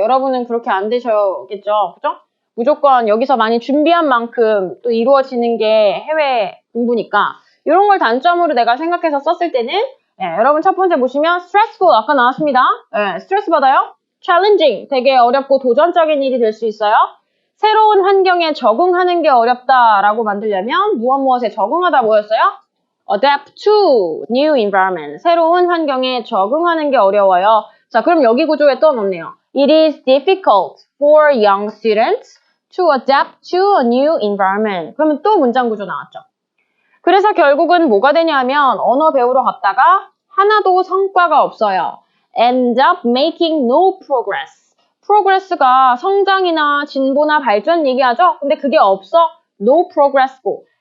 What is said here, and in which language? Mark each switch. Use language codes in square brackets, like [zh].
[ko] 여러분은 그렇게 안 되셔겠죠? 그죠? 무조건 여기서 많이 준비한 만큼 또 이루어지는 게 해외 공부니까 이런 걸 단점으로 내가 생각해서 썼을 때는 네, 여러분 첫 번째 보시면 stressful 아까 나왔습니다. 네, 스트레스 받아요. challenging 되게 어렵고 도전적인 일이 될 수 있어요. 새로운 환경에 적응하는 게 어렵다라고 만들려면 무엇에 적응하다 뭐였어요? [en] adapt to new environment. [ko] 새로운 환경에 적응하는 게 어려워요. 자, 그럼 여기 구조에 또 넣네요. [en] It is difficult for young students to adapt to a new environment. [ko] 그러면 또 문장 구조 나왔죠. 그래서 결국은 뭐가 되냐면 언어 배우러 갔다가 하나도 성과가 없어요. [en] End up making no progress. [ko] progress가 성장이나 진보나 발전 얘기하죠? 근데 그게 없어. [en] no progress [ko] 고.